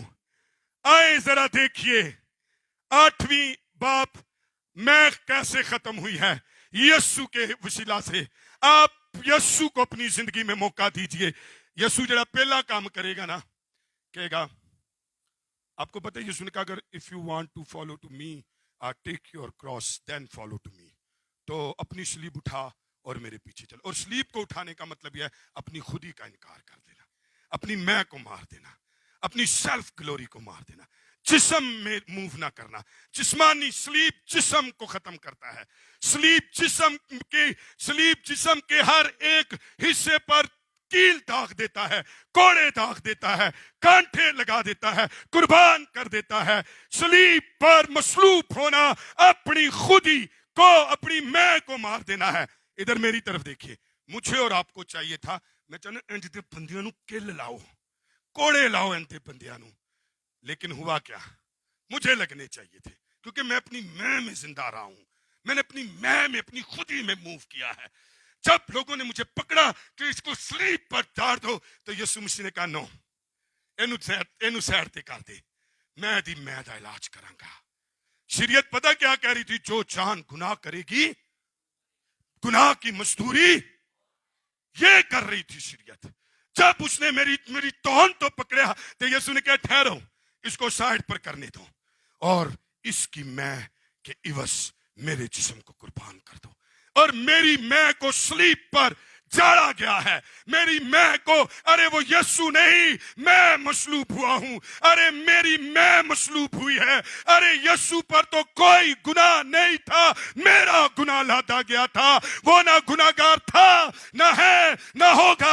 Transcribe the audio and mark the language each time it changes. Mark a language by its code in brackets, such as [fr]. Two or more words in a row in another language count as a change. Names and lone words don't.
[ur] آئے ذرا دیکھیے 8ویں باپ میں کیسے ختم ہوئی ہے؟ یسوع کے وسیلہ سے۔ آپ یسوع کو اپنی زندگی میں موقع دیجئے۔ یسوع جڑا پہلا کام کرے گا نا، کہے گا، آپ کو پتہ ہے یسوع نے کہا اگر [en] if you want to follow to me take your cross then follow to me، [ur] تو اپنی صلیب اٹھا اور میرے پیچھے چل۔ اور صلیب کو اٹھانے کا مطلب یہ ہے اپنی خودی کا انکار کر دینا، اپنی میں کو مار دینا، اپنی [en] self glory [ur] کو مار دینا، جسم میں موو نہ کرنا۔ جسمانی صلیب جسم کو ختم کرتا ہے۔ صلیب جسم کے ہر ایک حصے پر کیل داغ دیتا ہے، کوڑے داغ دیتا ہے، کانٹے لگا دیتا ہے، قربان کر دیتا ہے۔ صلیب پر مصلوب ہونا اپنی خودی کو، اپنی میں کو مار دینا ہے۔ ادھر میری طرف دیکھیے، مجھے اور آپ کو چاہیے تھا [pa] میں چاہنا انج دے بندیاں نو کل لاؤ، کوڑے لاؤ انج دے بندیاں نو، [ur] لیکن ہوا کیا؟ مجھے لگنے چاہیے تھے، کیونکہ میں اپنی میں زندہ رہا ہوں۔ میں نے اپنی میں اپنی خودی میں موو کیا ہے۔ جب لوگوں نے مجھے پکڑا کہ اس کو سلیب پر ڈال دو، تو یسوع مسیح نے کہا نو، [pa] اینو سائڈ تے کر دے، میں دی میں دا علاج کراں گا۔ [ur] شریعت پتہ کیا کہہ رہی تھی؟ جو جان گناہ کرے گی، گناہ کی مزدوری یہ کر رہی تھی شریعت۔ جب اس نے میری توہن تو پکڑا، تو یسوع نے کہا ٹھہرو، اس کو سائڈ پر کرنے دو، اور اس کی میں کے عوض میرے جسم کو قربان کر دو، اور میری میں کو صلیب پر جاڑا گیا ہے. میری میں کو، ارے وہ یسوع نہیں، میں مصلوب ہوا ہوں. ارے میری میں مصلوب ہوئی ہے۔ ارے یسوع پر تو کوئی گناہ نہیں تھا، میرا گناہ لادا گیا تھا. وہ نہ گناہگار تھا، نہ ہے، نہ ہوگا.